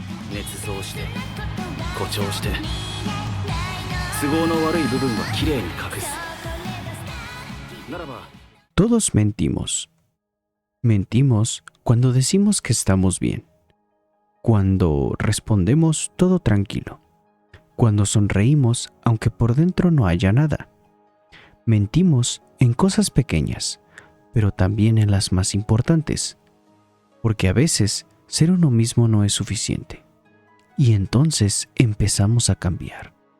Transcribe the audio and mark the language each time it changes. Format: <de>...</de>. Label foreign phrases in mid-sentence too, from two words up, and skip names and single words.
<ja>捏造して誇張して都合の悪い部分はきれいに隠すならば</ja> <es>Todos mentimos. Mentimos cuando decimos que estamos bien, cuando respondemos todo tranquilo, cuando sonreímos aunque por dentro no haya nada. Mentimos en cosas pequeñas, pero también en las más importantes, porque a veces ser uno mismo no es suficiente, y entonces empezamos a cambiar.</es>